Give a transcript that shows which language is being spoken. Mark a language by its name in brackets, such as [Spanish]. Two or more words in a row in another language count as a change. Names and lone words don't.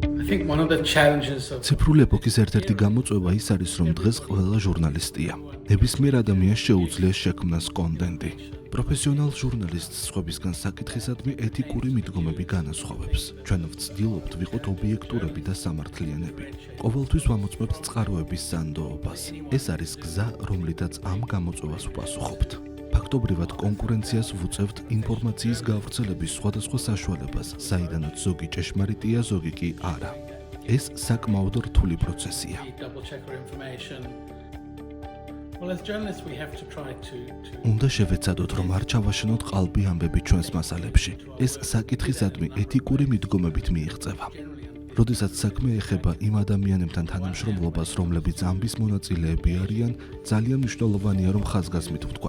[English] think one of the challenges of [Georgian] ციფრული ეპოქის ერთ-ერთი გამოწვევა ის არის, რომ დღეს ყველა ჟურნალისტია. ნებისმიერ ადამიანს შეუძლია შექმნას კონტენტი. პროფესიონალ ჟურნალისტს სხვებისგან საკითხისადმი ეთიკური მიდგომები განასხვავებს. ჩვენ ვცდილობთ ვიყოთ ობიექტურები და სამართლიანები. ყოველთვის ვამოწმებთ წყაროების სანდოობას. ეს არის გზა, რომლითაც ამ გამოწვევას ვპასუხობთ. ფაქტობრივად კონკურენციას ვუწევთ ინფორმაციის გავრცელების სხვადასხვა საშუალებას, საიდანაც ზოგი ჭეშმარიტია, ზოგი კი არა. ეს საკმაოდ რთული პროცესია. [English] double-check our information. Well, as journalists, we have to try to [Georgian] უნდა შევეცადოთ, რომ არ ჩავაშენოთ ყალბი ამბები ჩვენს მასალებში. ეს საკითხისადმი ეთიკური მიდგომებით მიიღწევა. როდესაც საქმე ეხება იმ ადამიანებთან თანამშრომლობას, რომლებიც ამბის მონაწილეები არიან, ძალიან მნიშვნელოვანია, რომ ხაზგასმით ვთქვათ.